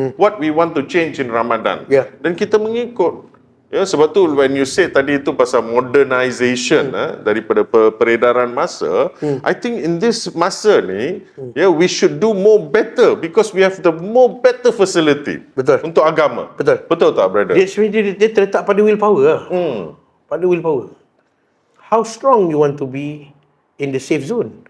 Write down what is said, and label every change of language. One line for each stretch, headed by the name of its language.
English: What we want to change in Ramadan.
Malay: Dan kita mengikut. Ya, sebab tu
English: when you say
Malay: tadi itu pasal
English: modernization
Malay: daripada peredaran masa,
English: I think in this
Malay: masa ni,
English: we should do more better because we have the more better facility.
Malay: Betul. Untuk agama. Betul tak, brother? Dia terletak pada willpower lah. Pada willpower.
English: How strong you want to be in the safe zone.